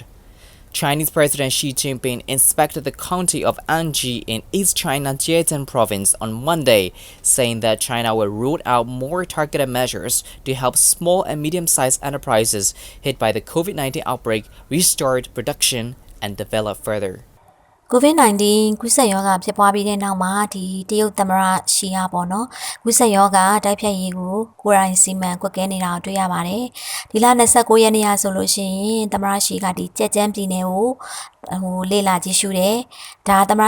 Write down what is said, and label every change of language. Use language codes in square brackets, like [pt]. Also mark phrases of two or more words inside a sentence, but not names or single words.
[en] Chinese President Xi Jinping inspected the county of Aung in East China Zhejiang province on Monday, saying that China will roll out more targeted measures to help small and medium-sized enterprises hit by the COVID-19 outbreak restart production and develop further. [my] COVID-19 ကူးစက်ရောဂါဖြစ်ပွားပြီးတဲ့နောက်မှာဒီတရုတ်သမ္မတရှီယာပေါ့နော်ကူးစက်ရောဂါတိုက်ဖြတ်ရေးကိုကိုယ်တိုင်စီမံကွက်ကဲနေတာကိုတွေ့ရပါတယ်ဒီလ29ရက်နေ့ကဆိုလို့ရှိရင်သမ္မတရှီကဒီကြက်ကျန်းပြည်နယ်ကိုလေ့လာကြည့်ရှုတယ်ဒါသမရ